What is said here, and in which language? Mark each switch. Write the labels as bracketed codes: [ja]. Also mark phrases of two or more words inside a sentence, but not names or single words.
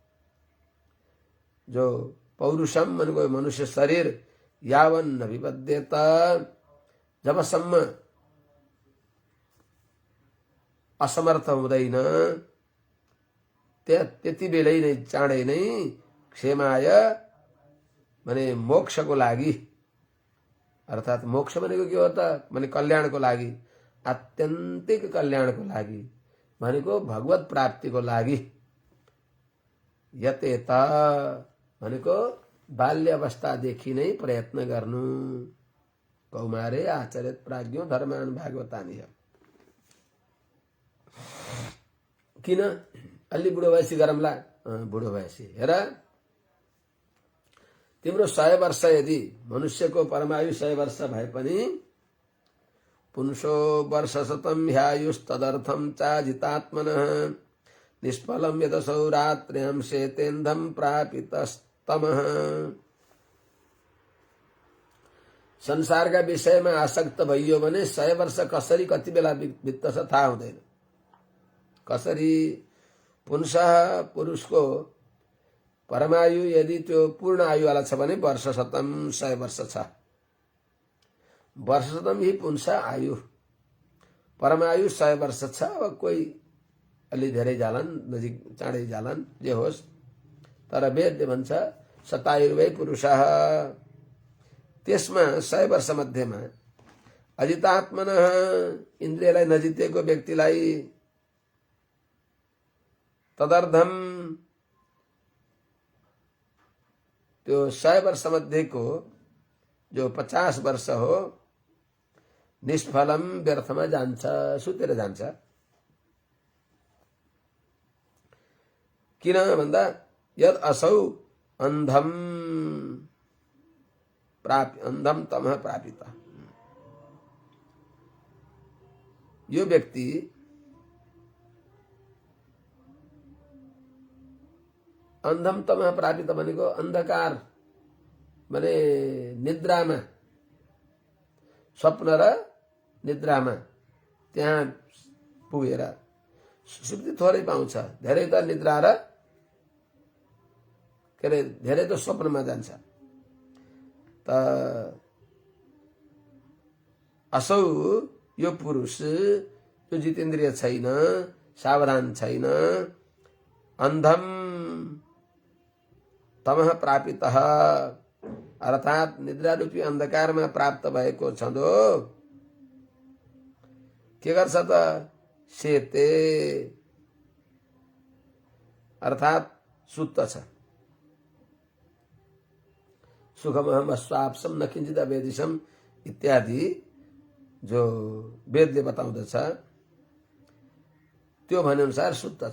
[ne] जो पौरुषम भनेको मनुष्य शरीर, [sa] यावन न विपद्येत, [ne] जबसम्म असमर्थ हुँदैन त्यति बेलै नै, चाँडै नै क्षेमाय भने मोक्षको लागि, अर्थात मोक्ष भनेको के हो त भने कल्याणको लागि, आत्यन्तिक कल्याणको लागि भनेको भगवत प्राप्तिको लागि। यतेत भनेको बाल्य अवस्थादेखि नै प्रयत्न गर्नु। [sa] कौमारे आचरित प्राज्ञो धर्मान भागवतानि। [ne] किन अलि बुढो भएपछि गरौँला? बुढो भएपछि हेर, तिम्रो 100 वर्ष, यदि मनुष्यको परमायु 100 वर्ष भए पनि [sa] पुंसो वर्षशतं ह्यायुस्तदर्थं चाजितात्मनः निष्फलं यदसौ रात्र्यां शेतेन्धं प्रापितस्तमः। [ne] संसारका विषयमा आसक्त भइयो भने 100 वर्ष कसरी कति बेला बित्दछ थाहा हुँदैन। कसरी पुंसः पुरुषको परमायु यदि त्यो पूर्ण आयुवाला छ भने वर्षशतं 100 वर्ष छ। [sa] वर्षशतं ही पुंस आयु, [ne] परमायु 100 वर्ष छ। अब कोही अलि धेरै जालान्, नजिक चाँडै जालान्, जे होस्, तर वेदले भन्छ [sa] शतायुर्वै पुरुषः। [ne] त्यसमा 100 वर्ष मध्येमा अजितात्मनः इन्द्रियलाई नजितेको व्यक्तिलाई तदर्धम त्यो 100 वर्ष मध्येको जो 50 वर्ष हो निष्फलम व्यर्थमा जान्छ, सुतेर जान्छ। किन भन्दा [sa] यद असौ अन्धम अन्धम तमः प्रापित। [ne] यो व्यक्ति [sa] अन्धम तमः प्रापित [ne] भनेको अन्धकार भने निद्रामा, स्वप्न र निद्रामा त्यहाँ पुगेर सुक्ति थोरै पाउँछ। धेरै त निद्रा र के अरे धेरै त स्वप्नमा जान्छ। त असौ यो पुरुष यो जितेन्द्रिय छैन, सावधान छैन, [sa] अन्धम तमः प्रापितः [ne] अर्थात निद्रा रूपी अन्धकारमा प्राप्त भएको छँदो के गर्छ त सेते अर्थात सुत्दछ। [sa] सुखमहम अस्वाप्सम न किञ्चित् अवेदिशम [ne] इत्यादि जो वेदले बताउँदछ त्यो भने अनुसार सुत्दछ।